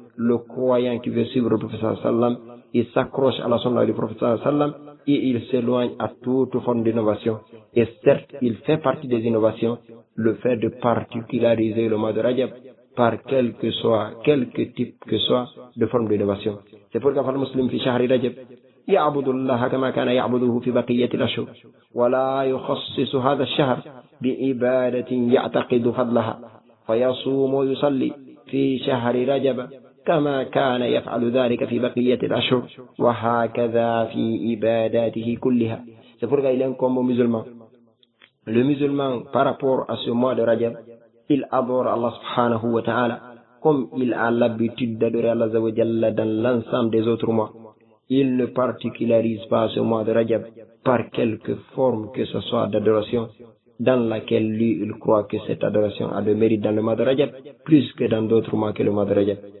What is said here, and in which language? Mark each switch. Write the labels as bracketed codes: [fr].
[fr] Le croyant qui veut suivre le prophète sallallahu alayhi wa sallam, il s'accroche à la sunna du prophète sallallahu alayhi wa sallam, et il s'éloigne à toute forme d'innovation. Et certes, il fait partie des innovations, le fait de particulariser le mois de Rajab par quelque soit, quelque type que soit de forme d'innovation. C'est pourquoi le musulman [ar] fi shahri Rajab, يعبد الله كما كان يعبده في بقية الأشهر ولا يخصص هذا الشهر بعبادة يعتقد فضلها فيصوم ويصلي في شهر رجب كما كان يفعل ذلك في بقية الأشهر وهكذا في عباداته كلها. [fr] C'est pourquoi il est un combo musulman Le musulman, par rapport à ce mois de Rajab, il adore Allah subhanahu wa ta'ala, comme il a l'habitude d'adorer Allah Zawajalla dans l'ensemble des autres mois. Il ne particularise pas ce mois de Rajab par quelque forme que ce soit d'adoration, dans laquelle lui, il croit que cette adoration a de mérite dans le mois de Rajab, plus que dans d'autres mois que le mois de Rajab.